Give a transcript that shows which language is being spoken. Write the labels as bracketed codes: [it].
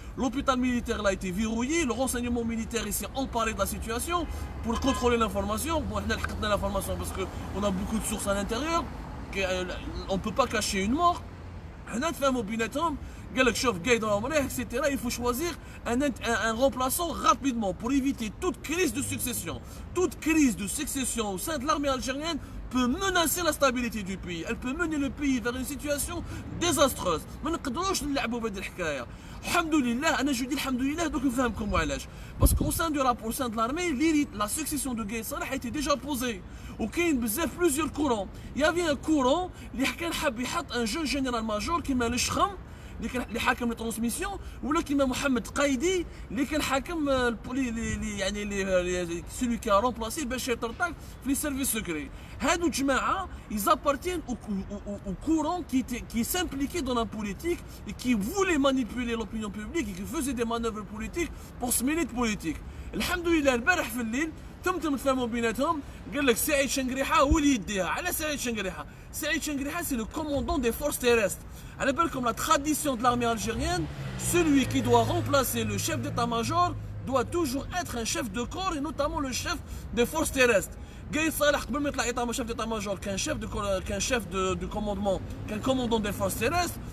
[fr] L'hôpital militaire a été verrouillé, le renseignement militaire ici emparé de la situation pour contrôler l'information. Bon, on a l'information parce qu'on a beaucoup de sources à l'intérieur, on ne peut pas cacher une mort. On a fait mobiletom, etc. Il faut choisir un remplaçant rapidement pour éviter toute crise de succession. Toute crise de succession au sein de l'armée algérienne peut menacer la stabilité du pays. Elle peut mener le pays vers une situation désastreuse. [ar] ما نقدروش نلعبوا بهذه الحكايه. الحمد لله انا [fr] جو دي [ar] الحمد لله دوك نفهمكم وعلاش. [fr] Parce qu'au sein du rapport, au sein de l'armée, la succession de Gaye Salah a été déjà posée. [ar] وكاين بزاف [fr] plusieurs courants. Il y avait un courant [ar] اللي كان حاب يحط [fr] un jeune général major [ar] كيما الشخم اللي حاكم لي ترانسميسيون، ولا كيما محمد قايدي اللي كان حاكم يعني [fr] celui qui a remplacé Bachir Tartak في les services secrets. [ar] هادو جماعه [fr] ils appartiennent au courant qui s'impliquait dans la politique et qui voulait manipuler l'opinion publique et qui faisait des manœuvres politiques pour se mêler de politique. [ar] الحمد لله البارح في الليل تم تفهموا بيناتهم، قال لك سعيد شنقريحه هو اللي يديها. على سعيد شنقريحه؟ سعيد شنقريحه [fr] سي لو كوموندون دي فورس تيرست. [ar] على بالكم [fr] la tradition de l'armée algérienne, celui qui doit remplacer le chef d'état-major doit toujours être un chef de corps et notamment le chef des forces terrestres. Gaye Salah [ar] قبل ما يطلع [fr] chef d'état-major كان chef de commandement، كان commandant des forces terrestres.